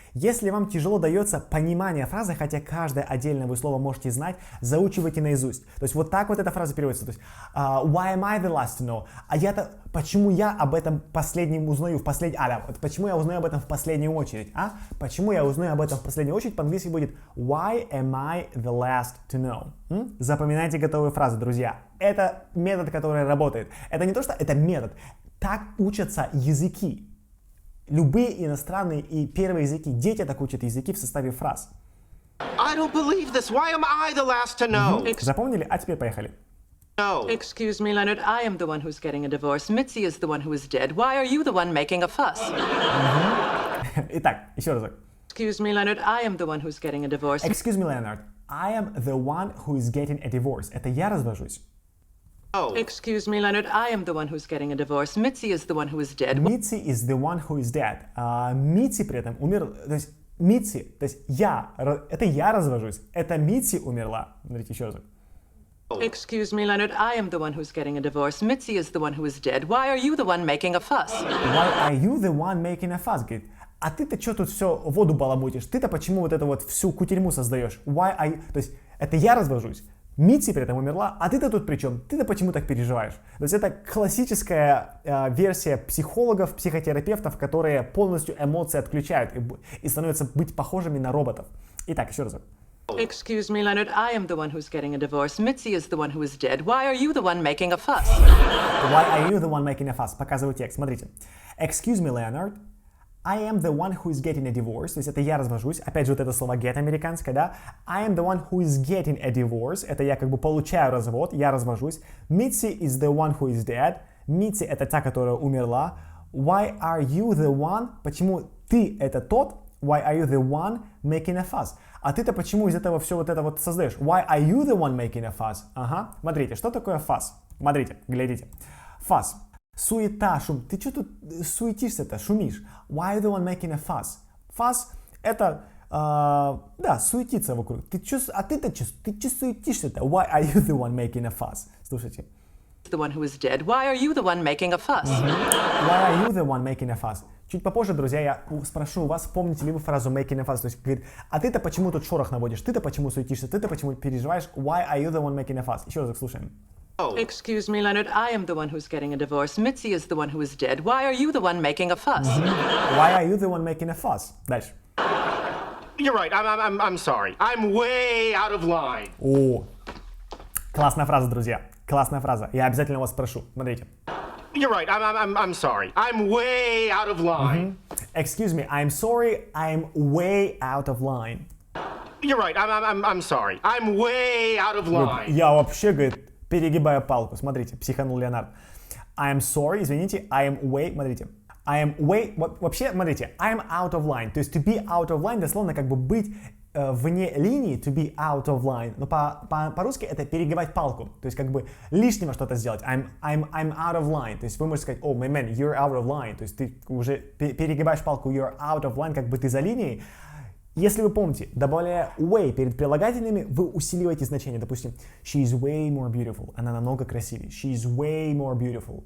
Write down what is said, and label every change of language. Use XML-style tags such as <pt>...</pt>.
<ru>Если вам тяжело дается понимание фразы, хотя каждое отдельное вы слово можете знать, заучивайте наизусть. То есть вот так вот эта фраза переводится. То есть</ru> <en>why am I the last to know?</en> <ru>А я-то, почему я об этом последнем узнаю в почему я узнаю об этом в последнюю очередь? Почему я узнаю об этом в последнюю очередь? По-английски будет</ru> <en>why am I the last to know?</en> <ru>Запоминайте готовые фразы, друзья. Это метод, который работает. Это не то, что это метод. Так учатся языки. Любые иностранные и первые языки. Дети так учат языки в составе фраз.</ru> <en>I don't believe this. Why am I the last to know?</en> <ru>Запомнили? А теперь поехали.</ru> <en>No. Excuse me, Leonard. I am the one who's getting a divorce. Mitzi is the one who is dead. Why are you the one making a fuss?</en> <ru>Итак, еще разок.</ru> <en>Excuse me, Leonard. I am the one who's getting a divorce. Excuse me, Leonard. I am the one who is getting a divorce.</en> <ru>Это я развожусь.</ru> <en>No. Excuse me, Leonard. I am the one who's getting a divorce. Mitzi is the one who is dead. Mitzi is the one who is dead.</en> <ru>Митси при этом умер. То есть Митси, то есть это я развожусь. Это Митси умерла. Смотрите еще разок.</ru> <en>Excuse me, Leonard. I am the one who's getting a divorce. Mitzi is the one who is dead. Why are you the one making a fuss? Why are you the one making a fuss?</en> <ru>Говорит, а ты-то что тут все воду баламутишь? Ты-то почему вот эту вот всю кутерьму создаешь?</ru> <en>Why are you...</en> <ru>То есть это я развожусь. Митси при этом умерла, а ты-то тут при чем? Ты-то почему так переживаешь? То есть это классическая версия психологов, психотерапевтов, которые полностью эмоции отключают и становятся быть похожими на роботов. Итак, еще разок.</ru> <en>Excuse me, Leonard, I am the one who's getting a divorce. Mitzi is the one who is dead. Why are you the one making a fuss? Why are you the one making a fuss?</en> <ru>Показываю текст, смотрите.</ru> <en>Excuse me, Leonard. I am the one who is getting a divorce.</en> <ru>То есть это я развожусь. Опять же, вот это слово get американское, да?</ru> <en>I am the one who is getting a divorce.</en> <ru>Это я как бы получаю развод, я развожусь.</ru> <en>Mitzi is the one who is dead.</en> <ru>Mitzi это та, которая умерла.</ru> <en>Why are you the one?</en> <ru>Почему ты это тот?</ru> <en>Why are you the one making a fuss?</en> <ru>А ты-то почему из этого все вот это вот создаешь?</ru> <en>Why are you the one making a fuss?</en> <ru>Ага. Смотрите, что такое fuss? Смотрите, глядите. Fuss. Суета, шум. Ты что тут суетишься-то, шумишь?</ru> <en>Why are you the one making a fuss?</en> <ru>Fuss это, да, суетиться вокруг. Ты-то суетишься-то?</ru> <en>Why are you the one making a fuss?</en> <ru>Слушайте.</ru> <en>The one who is dead. Why are you the one making a fuss? Why are you the one making a fuss?</en> <ru>Чуть попозже, друзья, я спрошу у вас, помните ли вы фразу</ru> <en>making a fuss?</en> <ru>То есть, говорит, а ты-то почему тут шорох наводишь? Ты-то почему суетишься? Ты-то почему переживаешь?</ru> <en>Why are you the one making a fuss?</en> <ru>Еще разок слушаем.</ru> <en>Excuse me, Leonard, I am the one who's getting a divorce. Mitzi is the one who is dead. Why are you the one making a fuss? Why are you the one making a fuss?</en> <ru>Дальше.</ru> <en>You're right. I'm sorry. I'm way out of line.</en> <ru>О, классная фраза, друзья. Классная фраза. Я обязательно вас спрошу. Смотрите.</ru> <en>You're right. I'm sorry. I'm way out of line. Excuse me, I'm sorry, I'm way out of line. You're right. I'm sorry. I'm way out of line.</en> <ru>Я вообще, говорит, перегибаю палку. Смотрите, психанул Леонард.</ru> <en>I'm sorry,</en> <ru>извините,</ru> <en>I'm way, смотрите. I'm way,</en> <ru>вообще, смотрите,</ru> <en>I'm out of line.</en> <ru>То есть</ru> <en>to be out of line,</en> <ru>дословно как бы быть вне линии,</ru> <en>to be out of line.</en> <ru>Но по-русски это перегибать палку. То есть как бы лишнего что-то сделать.</ru> <en>I'm out of line.</en> <ru>То есть вы можете сказать,</ru> <en>oh, my man, you're out of line.</en> <ru>То есть ты уже перегибаешь палку,</ru> <en>you're out of line,</en> <ru>как бы ты за линией. Если вы помните, добавляя way перед прилагательными, вы усиливаете значение. Допустим,</ru> <en>she is way more beautiful.</en> <ru>Она намного красивее.</ru> <en>She is way more beautiful.</en>